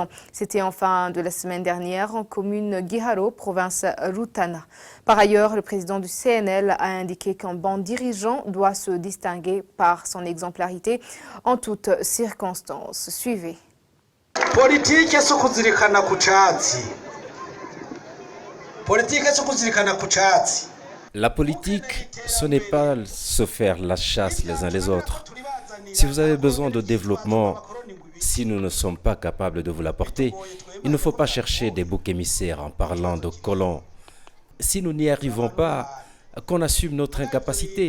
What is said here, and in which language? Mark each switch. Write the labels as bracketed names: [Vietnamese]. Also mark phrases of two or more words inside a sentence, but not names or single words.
[French] C'était en fin de la semaine dernière en commune Giharo, province Rutana. Par ailleurs, le président du CNL a indiqué qu'un bon dirigeant doit se distinguer par son exemplarité en toutes circonstances. Suivez. [Rundi] Politique si kuzirikana ku cyatsi. Politique si kuzirikana ku cyatsi. [French] La politique, ce n'est pas se faire la chasse les uns les autres. Si vous avez besoin de développement, si nous ne sommes pas capables de vous l'apporter, il ne faut pas chercher des boucs émissaires en parlant de colons. Si nous n'y arrivons pas, qu'on assume notre incapacité.